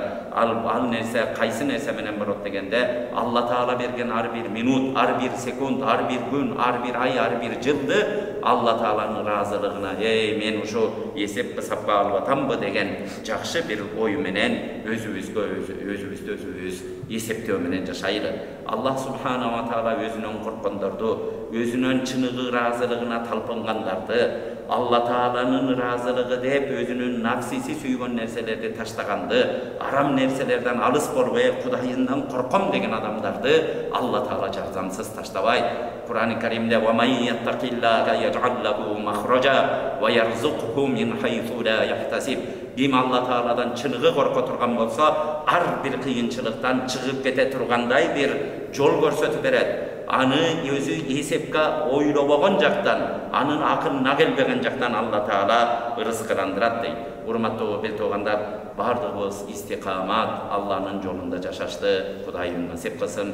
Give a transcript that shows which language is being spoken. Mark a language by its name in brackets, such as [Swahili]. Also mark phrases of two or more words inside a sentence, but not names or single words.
[Kyrgyz] Ал нерсе кайсы нерсе менен барат дегенде, Алла Таала берген ар бир минут, ар бир секунд, ар бир күн, ар бир ай, ар бир жылды Алла Тааланын разылыгына, мен ушу эсеп кысапка алып атамбы деген жакшы бир ой менен өзүбүздү өзүбүз эсептөө менен жашайлы. Аллах [Arabic] سبحانه وتعالى [Kyrgyz] өзүнөн корккондорду, өзүнөн чыныгы разылыгына талпынгандарды, Алла Тааланын разылыгы деп өзүнүн нафсиси сүйгөн нерселерди таштаганды, арам нерселерден алыс болбой Кудайынан корком деген адамдарды Алла Таала жардамсыз таштабайт. [Arabic] Кур'ан-ы Каримде "ومن يتق الله يجعل له مخرجا ويرزقه من حيث لا يحتسب". [Kyrgyz] Ким Алла Тааладан чыныгы корко турган болсо, ар бир кыйынчылыктан чыгып кете тургандай бир жол көрсөтүп берет. Аны өзү эсепке ойлобогон жактан, анын акылына келбеген жактан Алла Таала ырыскыландырат дейт. Урматтуу билтугандар, бардыгыбыз истикамат Алланын жолунда жашашты Кудайым насип кылсын.